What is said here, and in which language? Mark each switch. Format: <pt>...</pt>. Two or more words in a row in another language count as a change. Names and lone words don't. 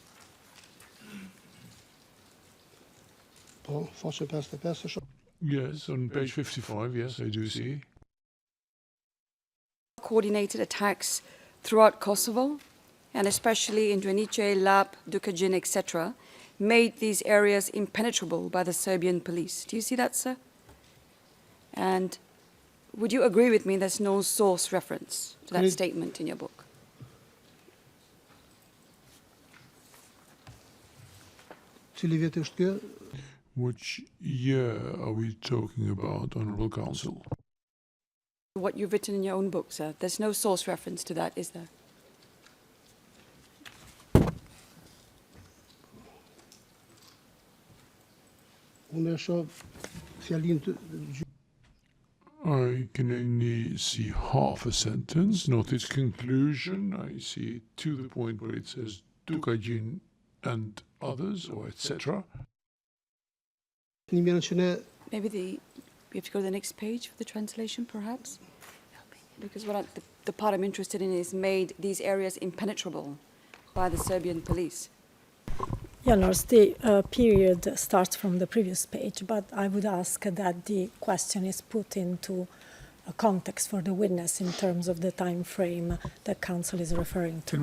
<sq>po, faqe 55 është</sq> <en>Yes, on page 55, yes, I do see. Coordinated attacks throughout Kosovo, and especially in Drenice, Lap, Dukajin, etc., made these areas impenetrable by the Serbian police. Do you see that, sir? And would you agree with me there's no source reference to that Agree. statement in your book?</en> <sq>Cili vjet është kjo?</sq> <en>Which year are we talking about, Honourable Counsel? What you've written in your own book, sir. There's no source reference to that, is there?</en> <sq>Unë e shoh fjalin të</sq> <en>I can only see half a sentence, not its conclusion. I see it to the point where it says Dukajin and others, or etc.</en> <sq>një mirë që ne</sq> <en>Maybe we have to go to the next page for the translation, perhaps? Because the part I'm interested in is made these areas impenetrable by the Serbian police. Yeah, Lars, the period starts from the previous page, but I would ask that the question is put into a context for the witness in terms of the time frame that counsel is referring to.</en>